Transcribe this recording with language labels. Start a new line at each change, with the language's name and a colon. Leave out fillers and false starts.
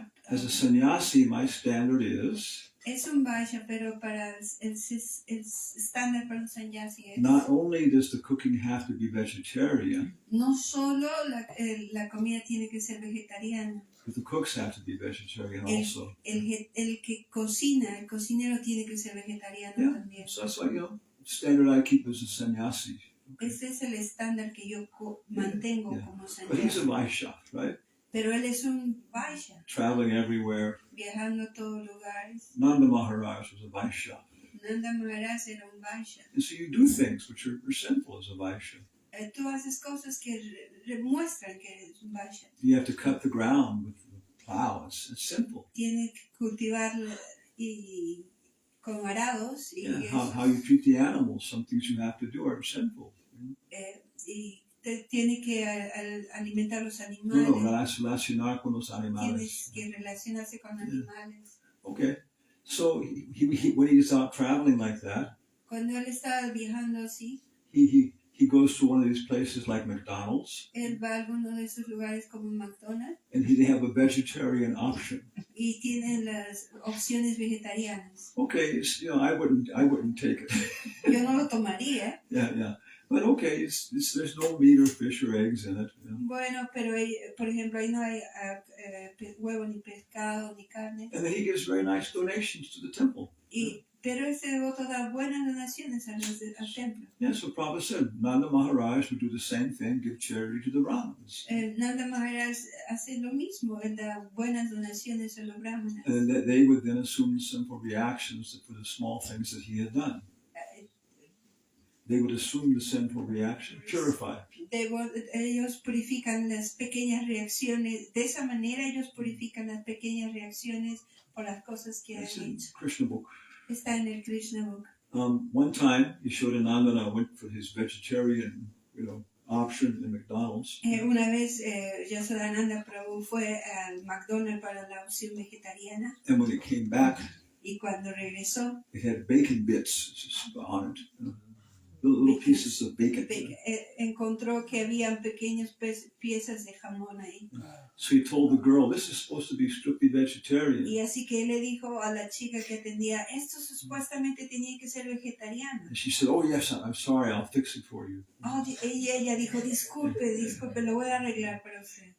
English: As a sannyasi, my standard is
Spanish: Es un Vaishya, pero para el estándar para un sannyasi es
English: not only does the cooking have to be vegetarian,
Spanish: no solo la comida tiene que ser vegetariana,
English: but the cooks have to be vegetarian also.
Spanish: el que cocina, el cocinero tiene que ser vegetariano
English: Yeah,
Spanish: también.
English: so that's why, standard I keep as a sannyasi.
Spanish: Ese es el estándar que yo mantengo
English: Yeah.
Spanish: como
English: But he's a
Spanish: sannyasi.
English: Vaishya, right?
Spanish: Pero él es un Vaishya,
English: Traveling everywhere.
Spanish: viajando a todos lugares.
English: Nanda Maharaj was a Vaishya.
Spanish: Nanda Maharaj era un Vaishya.
English: And so you do things which are sinful as a Vaishya.
Spanish: Tú haces cosas que demuestran que eres un Vaishya.
English: You have to cut the ground with the plow. It's simple.
Spanish: Tienes que cultivar y con arados y,
English: Yeah, how you treat the animals, some things you have to do are sinful.
Spanish: y tiene que alimentar los No, animales. relacionar con los Tienes animales. que relacionarse con animales.
English: Okay, so when he's out traveling like that,
Spanish: Cuando él estaba viajando así,
English: he goes to one of these places like McDonald's,
Spanish: él va a alguno de esos lugares como McDonald's
English: and they have a vegetarian option.
Spanish: y tienen las opciones vegetarianas.
English: Okay, I wouldn't take it.
Spanish: Yo no lo tomaría.
English: Yeah. But okay, there's no meat or fish or eggs in it.
Spanish: Bueno, pero por ejemplo ahí no hay huevo ni pescado ni carne.
English: And then he gives very nice donations to the temple.
Spanish: Pero ese devoto da buenas donaciones al templo.
English: Yeah, so Prabhupada said, Nanda Maharaj would do the same thing, give charity to the Brahmins.
Spanish: Nanda Maharaj hace lo mismo, él da buenas donaciones a los brahmanas.
English: And that they would then assume simple reactions for the small things that he had done. They would assume the sinful reaction, purify.
Spanish: Ellos purifican las pequeñas reacciones, de esa manera ellos purifican las pequeñas reacciones por las cosas que han
English: That's in
Spanish: hecho.
English: Krishna book.
Spanish: Está en el Krishna book.
English: One time, Yashodanandana went for his vegetarian, option in McDonald's.
Spanish: Una vez Yashodananda Prabhu fue al McDonald's para la opción vegetariana
English: And when he came back,
Spanish: y cuando regresó
English: it had bacon bits on it. Little pieces of bacon.
Spanish: encontró que habían pequeñas piezas de jamón ahí.
English: So he told the girl, this is supposed to be strictly vegetarian.
Spanish: Y así que él le dijo a la chica que atendía, esto supuestamente tenía que ser vegetariano.
English: And she said, oh yes, I'm sorry, I'll fix it for you.
Spanish: Ella dijo, disculpe, lo voy a arreglar para usted.